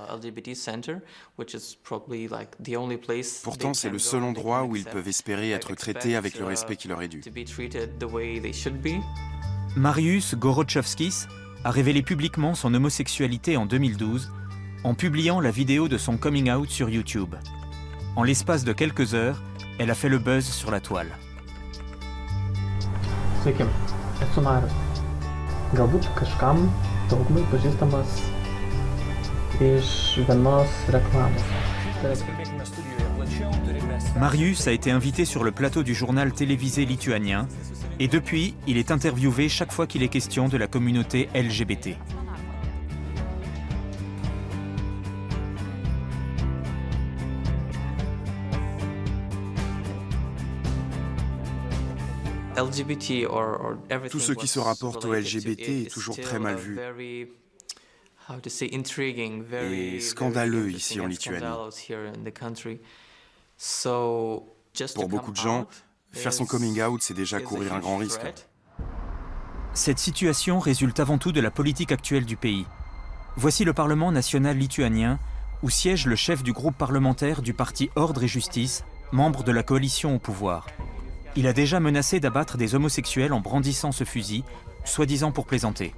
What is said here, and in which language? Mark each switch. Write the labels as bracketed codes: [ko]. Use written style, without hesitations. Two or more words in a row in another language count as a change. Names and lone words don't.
[fr] Pourtant, c'est le seul endroit où ils peuvent espérer être traités avec le respect qui leur est dû. Mariusz Gorochowskis a révélé publiquement son homosexualité en 2012 en publiant la vidéo de son [en] coming out [fr] sur YouTube. En l'espace de quelques heures, elle a fait le buzz sur la toile. [lt] Sveiki, esu Marius. Galbūt kažkam daugumai pažįstamas iš vienos reklamos. [fr] Mariusz a été invité sur le plateau du journal télévisé lituanien et depuis, il est interviewé chaque fois qu'il est question de la communauté LGBT. Tout ce qui se rapporte au LGBT est toujours très mal vu et scandaleux ici en Lituanie. Pour beaucoup de gens, faire son [en] coming out, [fr] c'est déjà courir un grand risque. Cette situation résulte avant tout de la politique actuelle du pays. Voici le Parlement national lituanien, où siège le chef du groupe parlementaire du parti Ordre et Justice, membre de la coalition au pouvoir. Il a déjà menacé d'abattre des homosexuels en brandissant ce fusil, soi-disant pour plaisanter.